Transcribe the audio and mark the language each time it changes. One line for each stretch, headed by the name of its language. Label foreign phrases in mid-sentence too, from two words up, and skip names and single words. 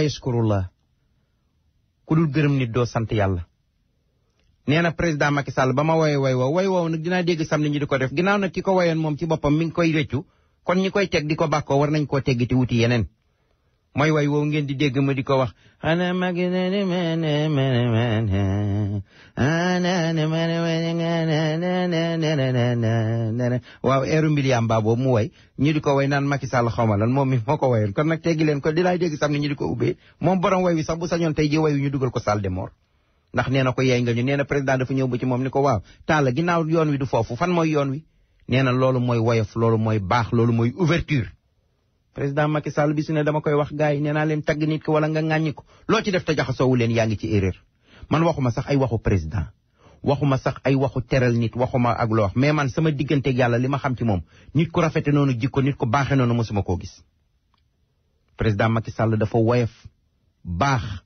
Wolof: yaskurullah ku dul gërëm nit doo sant yàlla nee na président Macky Sall ba ma woye way woow nag dinaa dégg sam ni ñu di ko def ginnaaw nag ki ko woyoon moom ci boppam mi ngi koy rëccu kon ñi koy teg di ko bàkkoo war nañ koo teggi te wuti yeneen mooy way woow ngeen di dégg ma di ko wax ana magi nene mene mene mene ana ne mene mene waaw eeru Mbiliam Ba boobu mu way ñu di ko way naan Macky Sall xawma lan moom mi moo ko wayoon kon nag teggi leen ko dinaa dégg sam ni ñu di ko ubbee moom borom way wi sax bu sañoon tey ji wayu ñu dugal ko
French: salle de mort
Wolof: ndax nee na ko yey nga ñu nee na président dafa ñëw ba ci moom ni ko waaw taala ginnaaw yoon wi du foofu fan mooy yoon wi nee na loolu mooy woyof loolu mooy baax loolu mooy ouverture président Macky Sall bi su ne dama koy wax gars yi nee naa leen tagg nit ko wala nga ŋàññi ko loo ci def te jaxasoowu leen yaa ngi ci erreur man waxuma sax ay waxu président waxuma sax ay waxu teral nit waxuma ak loo wax mais man sama digganteeg yàlla li ma xam ci moom nit ku rafete noonu jikko nit ku baaxe noonu mosuma koo gis président Macky Sall dafa woyof baax